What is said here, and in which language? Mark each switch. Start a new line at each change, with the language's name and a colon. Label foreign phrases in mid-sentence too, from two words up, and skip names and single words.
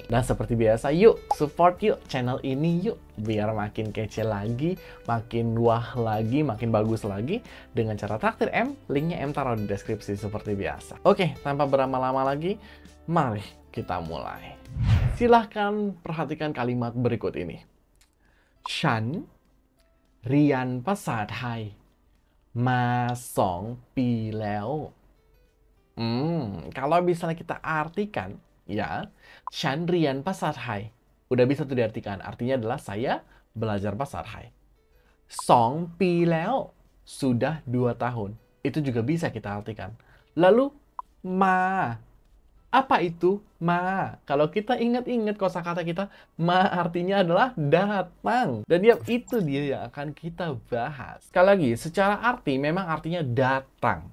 Indonesian: Dan seperti biasa, yuk support yuk channel ini yuk, biar makin kece lagi, makin wah lagi, makin bagus lagi, dengan cara traktir M. Linknya M taruh di deskripsi seperti biasa. Oke, tanpa berlama-lama lagi, mari kita mulai. Silahkan perhatikan kalimat berikut ini.
Thai: ฉันเรียนภาษาไทยมา2 ปีแล้ว
Indonesian: Kalau misalnya kita artikan, ya,
Thai: ฉันเรียนภาษาไทย
Indonesian: udah bisa tuh diartikan. Artinya adalah saya belajar bahasa Thai.
Thai: 2 ปีแล้ว
Indonesian: sudah 2 tahun. Itu juga bisa kita artikan. Lalu, ma. Apa itu ma? Kalau kita ingat-ingat kosakata kita, ma artinya adalah datang. Dan ya itu dia yang akan kita bahas. Sekali lagi, secara arti memang artinya datang.